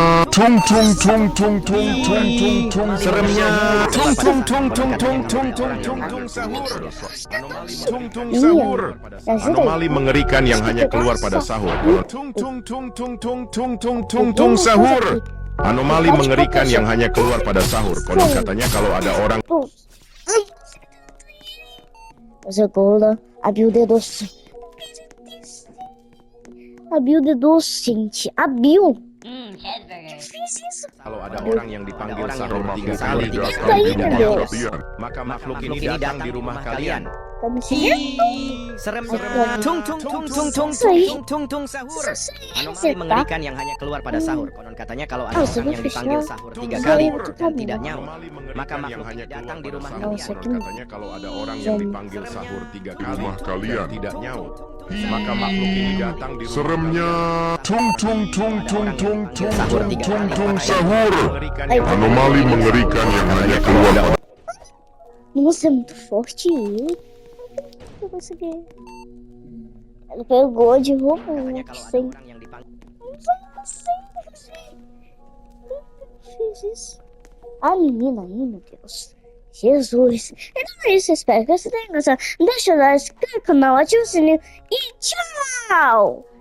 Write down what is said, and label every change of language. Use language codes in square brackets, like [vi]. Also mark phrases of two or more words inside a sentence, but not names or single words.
[id] Seremnya sahur. Anomali mengerikan yang hanya keluar pada sahur. Sahur. Anomali mengerikan yang hanya keluar pada sahur. Konon katanya kalau ada orang. [pt] Agora abriu o dedo doce. Abriu o dedo doce, gente. Abriu. Fiz isso. [id] Kalau ada orang yang dipanggil sahur 3 kali [pt] Tá aí, [id] tidak [pt] meu [id] nyaut, [pt] Deus. [id] maka makhluk ini datang di rumah kalian. [pt] Tá me seguindo? [id] Seremnya sahur. Anomali mengerikan yang hanya keluar pada sahur. Konon katanya kalau ada orang yang dipanggil sahur 3 kali dan tidak nyaut, maka makhluk ini datang di rumah kalian. Konon katanya kalau ada orang yang dipanggil sahur 3 kali rumah kalian. dan tidak nyaut, maka makhluk ini datang di rumah Seremnya kalian. sahur. Anomali mengerikan yang hanya keluar pada [pt] Nossa, é muito forte ele. Eu consegui. Ele pegou de roupa. [id] Katanya kalau ada orang yang dipanggil [pt] Fiz isso. A menina aí, meu Deus. Jesus. Então é isso, espero que você tenha gostado. Deixa o like, se inscreve no canal, ativa o sininho e tchau!